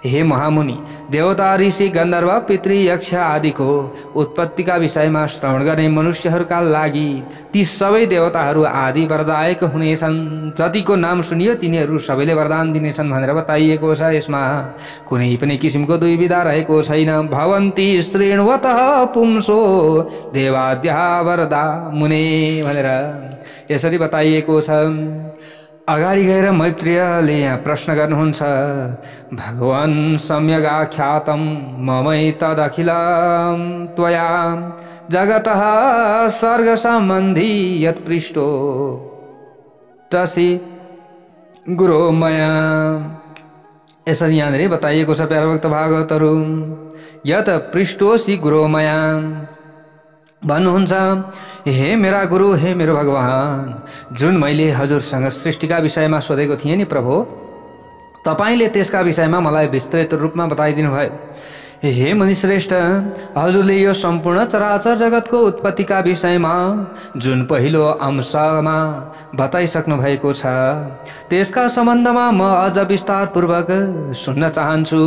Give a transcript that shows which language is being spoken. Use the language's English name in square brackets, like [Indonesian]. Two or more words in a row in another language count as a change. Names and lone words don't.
[Nepali] हे महामुनि, देवता, ऋषि, गन्धर्व, पितृ, यक्ष आदिको उत्पत्तिका विषयमा श्रवण गर्ने मनुष्यहरूका लागि ती सबै देवताहरू आदि वरदायक हुनेछन्। जतिको नाम सुनियो तिनीहरू सबैले वरदान दिनेछन् भनेर बताइएको छ। यसमा कुनै पनि किसिमको दुविधा रहेको छैन। [Sanskrit] भवन्ति शृण्वतः पुंसो देवाद्या वरदा मुने [Nepali] भनेर यसरी बताइएको छ। अगाडि गएर मैत्रेयले यहाँ प्रश्न गर्नुहुन्छ, [Sanskrit] भगवान् सम्यग् आख्यातं ममै तदखिलं त्वया जगतः सर्ग सम्बन्धी यत् पृष्टो तसि गुरो मया। [Nepali] यसरी यहाँनिर बताइएको छ प्यारा भक्त भागवतहरू, [Sanskrit] यत पृष्टोसि गुरो मया [Nepali] भन्नुहुन्छ, हे मेरा गुरु, हे मेरो भगवान, जुन मैले हजुरसँग सृष्टिका विषयमा सोधेको थिएँ नि प्रभु, तपाईले त्यसका विषयमा मलाई विस्तृत रूपमा बताइदिनु भयो। हे मुनिश्रेष्ठ, हजुरले यो सम्पूर्ण चराचर जगतको उत्पत्तिका विषयमा जुन पहिलो अंशमा बताइसक्नु भएको छ त्यसका सम्बन्धमा म अझ विस्तारपूर्वक सुन्न चाहन्छु।